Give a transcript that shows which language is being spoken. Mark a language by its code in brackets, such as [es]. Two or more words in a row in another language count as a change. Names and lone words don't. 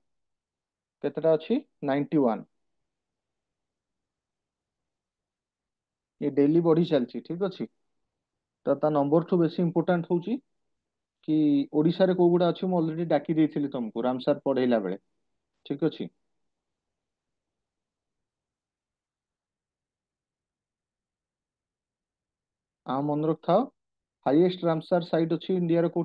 [or] କେତେଟା ଅଛି? 91। ଏ ଡେଲି ବଢ଼ି ଚାଲିଛି, ଠିକ ଅଛି? ତ ତା ନମ୍ବରଠୁ ବେଶୀ ଇମ୍ପୋର୍ଟାଣ୍ଟ ହଉଛି କି ଓଡିଶାରେ କୋଉ ଗୁଡା ଅଛି। ମୁଁ ଅଲରେଡି ଡାକି ଦେଇଥିଲି ତମକୁ ରାମସାର ପଢେଇଲା ବେଳେ, ଠିକ ଅଛି? ଆଉ ମନେ ରଖିଥାଅ, [en] highest Ramsar site [or] ଅଛି ଇଣ୍ଡିଆର କୋଉଠି?